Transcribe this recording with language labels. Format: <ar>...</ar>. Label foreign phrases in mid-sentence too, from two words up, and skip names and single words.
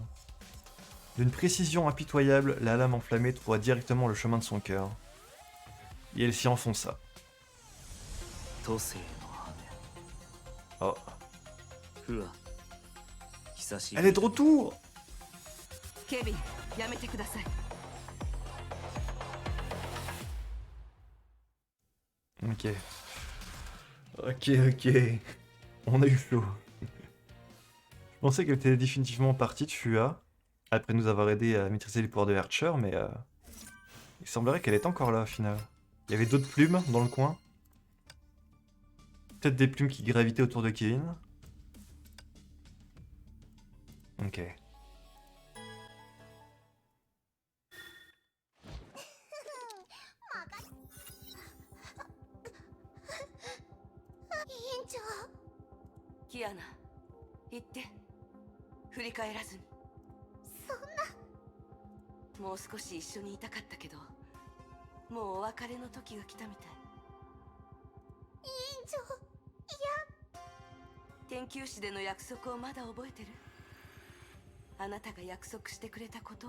<fr>D'une précision impitoyable, la lame enflammée trouva directement le chemin de son cœur. Et elle s'y enfonça. Oh. Elle est de retour! Kevin,</fr> <ja>やめてください。</ja> <fr>Ok. Ok. On a eu chaud. Je pensais qu'elle était définitivement partie de Fua, après nous avoir aidé à maîtriser les pouvoirs de Archer, mais il semblerait qu'elle est encore là au final. Il y avait d'autres plumes dans le coin. Peut-être des plumes qui gravitaient autour de Kevin. Ok. Kiana,</fr> <ja>言って。振り返らずに。そんな。もう少し一緒にいたかったけど、もうお別れの時が来たみたい。委員長、いや。天球師での約束をまだ覚えてる？あなたが約束してくれたことを。</ja>